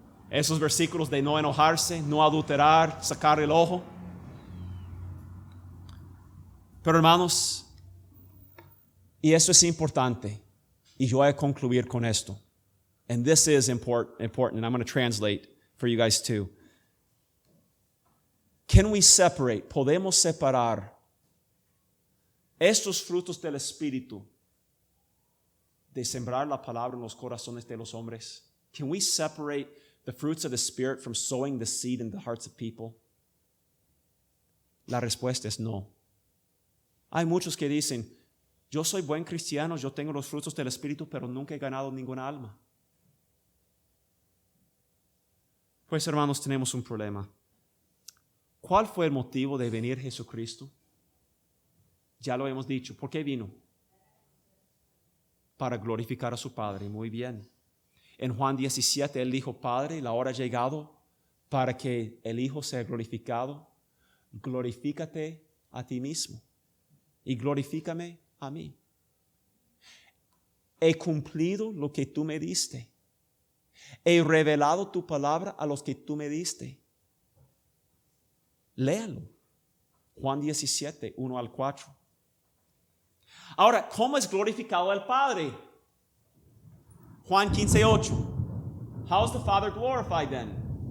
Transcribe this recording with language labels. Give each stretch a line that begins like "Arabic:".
Spanish: Esos versículos de no enojarse, no adulterar, sacar el ojo. Pero hermanos, y eso es importante, y yo voy a concluir con esto.
English: And this is important, and I'm going to translate for you guys too. Can we separate?
Spanish: ¿Podemos separar estos frutos del Espíritu de sembrar la palabra en los corazones de los hombres?
English: Can we separate the fruits of the Spirit from sowing the seed in the hearts of people?
Spanish: La respuesta es no. Hay muchos que dicen, yo soy buen cristiano, yo tengo los frutos del Espíritu, pero nunca he ganado ninguna alma. Pues hermanos, tenemos un problema. ¿Cuál fue el motivo de venir Jesucristo? Ya lo hemos dicho. ¿Por qué vino? Para glorificar a su Padre. Muy bien. En Juan 17, Él dijo, Padre, la hora ha llegado para que el Hijo sea glorificado. Glorifícate a ti mismo y glorifícame a mí. He cumplido lo que tú me diste. He revelado tu palabra a los que tú me diste. Léalo. Juan 17, 1 al 4. Ahora, ¿cómo es glorificado el Padre? Juan 15, 8.
English: How is the Father glorified then?